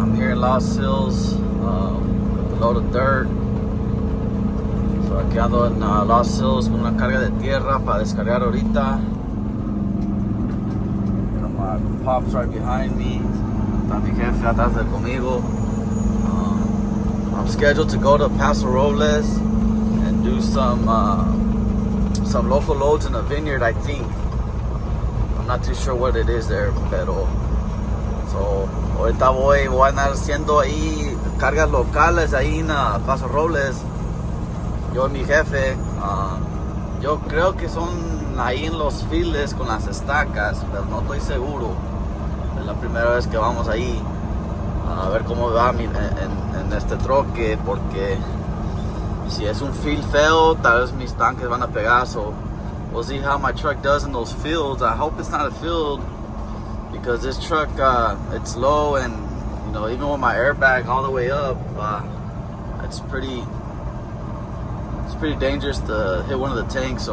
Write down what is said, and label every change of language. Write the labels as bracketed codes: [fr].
[en] I'm here in Los Hills with a load of dirt. [es] So aquí ando en Los Hills con una carga de tierra para descargar ahorita. [en] My pop's right behind me. [es] Está mi jefe atrás de conmigo. [en] I'm scheduled to go to Paso Robles and do some local loads in a vineyard, I think. I'm not too sure what it is there, [es] pero so ahorita voy a andar haciendo ahí cargas locales ahí en Paso Robles. Yo y mi jefe, yo creo que son ahí en los files con las estacas, pero no estoy seguro. Es la primera vez que vamos ahí a ver cómo va en este troque, porque si es un field feo, tal vez mis tanques van a pegar. [en] So we'll see how my truck does in those fields. I hope it's not a field, because this truck, it's low, and you know, even with my airbag all the way up, it's pretty dangerous to hit one of the tanks.